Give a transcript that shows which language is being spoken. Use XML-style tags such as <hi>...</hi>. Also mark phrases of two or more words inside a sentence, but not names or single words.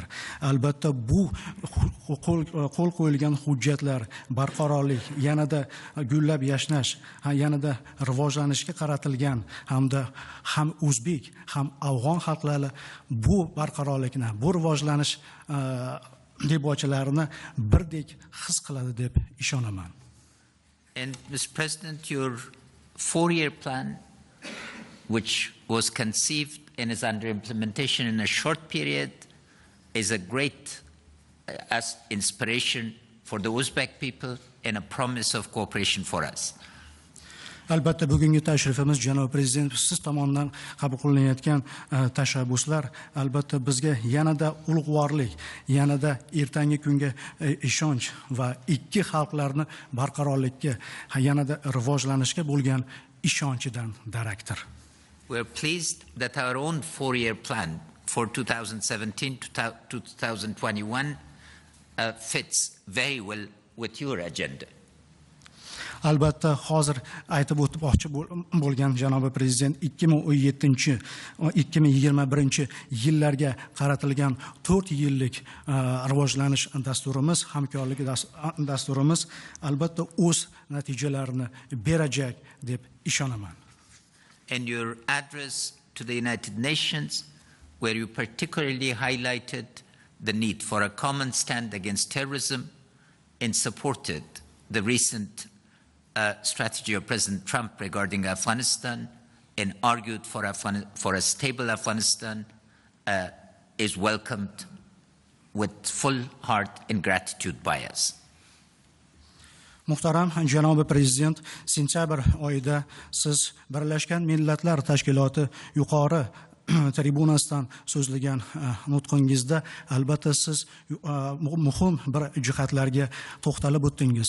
<uz>Albatta, bu qo'l qo'yilgan hujjatlar barqarorlik, yanada gullab yashnash, yanada rivojlanishga qaratilgan hamda ham o'zbek, ham afg'on xalqlari bu barqarorlikni, bu rivojlanish debochalarini birdek his qiladi deb ishonaman.</uz> <en>And Mr. President, your 4-year plan, which was conceived and is under implementation in a short period, is a great inspiration for the Uzbek people and a promise of cooperation for us.</en> <uz>Albatta, bugungi tashrifimiz janob prezident, siz tomonidan qabul qilinayotgan tashabbuslar albatta bizga yanada ulug'vorlik, yanada ertangi kunga ishonch va ikki xalqlarni barqarorlikka, yanada rivojlanishga bo'lgan ishonchidan darakdir.</uz> <en>We are pleased that our own 4-year plan for 2017 to 2021 fits very well with your agenda.</en> <uz>Albatta, hozir aytib o'tmoqchi bo'lgan janobi prezident 2017-2021 yillarga qaratilgan 4 yillik rivojlanish dasturimiz, hamkorlik dasturimiz albatta o'z natijalarini berajak deb ishonaman.</uz> <en>And your address to the United Nations, where you particularly highlighted the need for a common stand against terrorism and supported the recent strategy of President Trump regarding Afghanistan and argued for a stable Afghanistan, is welcomed with full heart and gratitude by us.</en> <uz>Muhtaram janobi prezident, sentyabr oyida siz Birlashgan Millatlar Tashkiloti yuqori tribunasidan so'zlagan nutqingizda albatta siz muhim bir jihatlarga to'xtalib o'tdingiz.</uz>